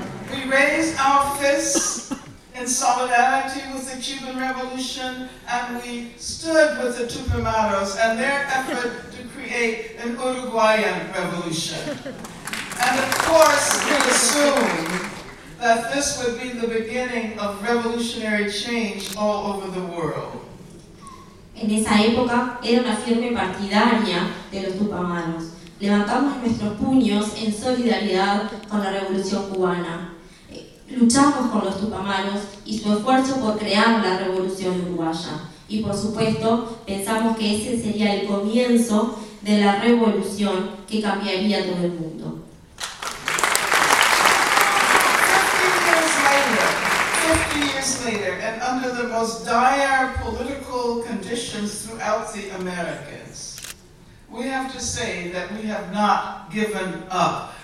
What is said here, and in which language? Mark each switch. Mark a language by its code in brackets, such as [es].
[en] We raised our fists in solidarity with the Cuban Revolution, and we stood with the Tupamaros and their effort to create an Uruguayan revolution. And of course, we assumed that this would be the beginning of revolutionary change all over the world. [es] En esa época, era una firme partidaria de los tupamaros. Levantamos nuestros puños en solidaridad con la Revolución Cubana. Luchamos con los tupamaros y su esfuerzo por crear la Revolución Uruguaya. Y por supuesto, pensamos que ese sería el comienzo de la revolución que cambiaría todo el mundo. [en] 50 years later, and under the most dire political conditions throughout the Americas, we have to say that we have not given up.